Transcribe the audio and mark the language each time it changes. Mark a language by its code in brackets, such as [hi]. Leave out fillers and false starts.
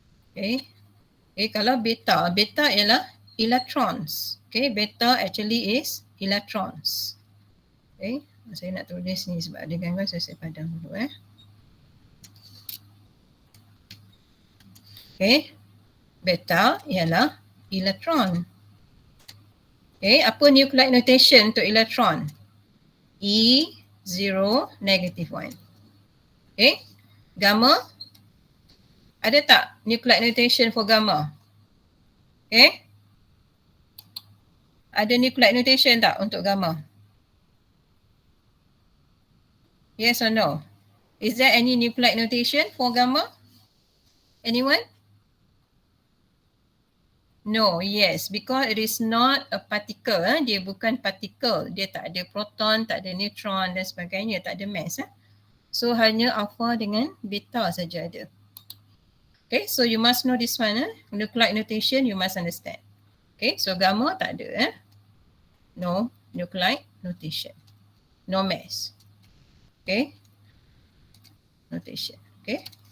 [ms] Okay, kalau beta ialah electrons. [en] Okay, beta actually is electrons. [ms] Okay, saya nak tulis ni sebab ada gangguan, saya padam dulu Okay, beta ialah elektron. Okay, apa nuclide notation untuk elektron? E0 -1. [en] Okay, gamma, [ms] ada tak [en] nuclide notation for gamma? [ms] Okay, ada nuclide notation tak untuk gamma? [en] Yes or no? Is there any nuclide notation for gamma? Anyone? No, yes, because it is not a particle. [ms] Dia bukan particle. Dia tak ada proton, tak ada neutron dan sebagainya. Tak ada mass. So hanya alpha dengan beta saja ada. [en] Okay, so you must know this one. Nuclide notation you must understand. Okay, so gamma [ms] tak ada. [en] No nuclide notation. No mass. Okay, notation. Okay.